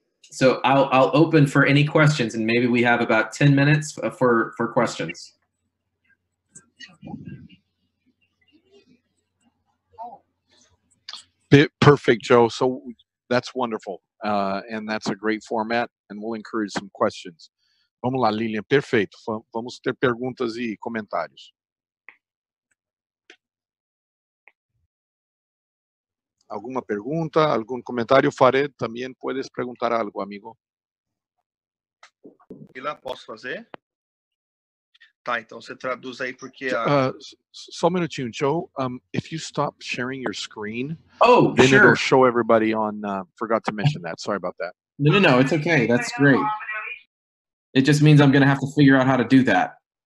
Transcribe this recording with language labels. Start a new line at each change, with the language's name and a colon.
English: So I'll open for any questions, and maybe we have about 10 minutes for questions. Perfect, Joe. So that's wonderful. And that's a great format, and we'll encourage some questions.
Portuguese: Vamos lá, Lilian. Perfeito. Vamos ter perguntas e comentários. ¿Alguma pergunta?
Spanish: ¿Algún comentario?
Portuguese: Farid, também
Spanish: puedes
Portuguese: perguntar algo, amigo. Posso fazer? Tá, então você traduz aí porque só um minutinho, Joe.
English: If you stop sharing your screen, then sure. It'll show everybody on. Forgot to mention that. Sorry about that. No, it's okay. That's great. It just means I'm going to have to figure out how to do that.